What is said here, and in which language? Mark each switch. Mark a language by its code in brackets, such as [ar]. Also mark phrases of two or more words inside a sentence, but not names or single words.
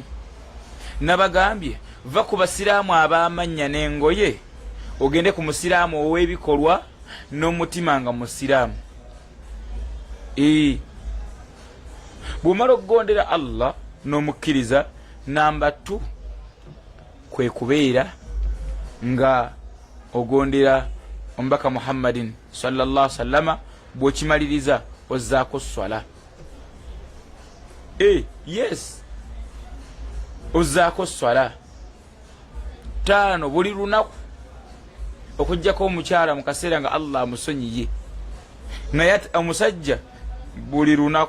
[lg] Nabagambye va ku basiraamu ab'amannya n'engoye ogende ku musiraamu ow'ebikolwa n'omutima nga musiraamu. Bw'omala okugondera Allah n'omukkiriza, namba 2 kwe kubeera nga ogondera omubaka Muhammadin [ar] صلى الله عليه وسلم, [lg] bw'okimaliriza ozzaako swala. Yes, ozzaako swala 5 buli lunaku, okuggyako omukyala mu kaseera nga Allah amusonyiye, naye omusajja buli lunaku.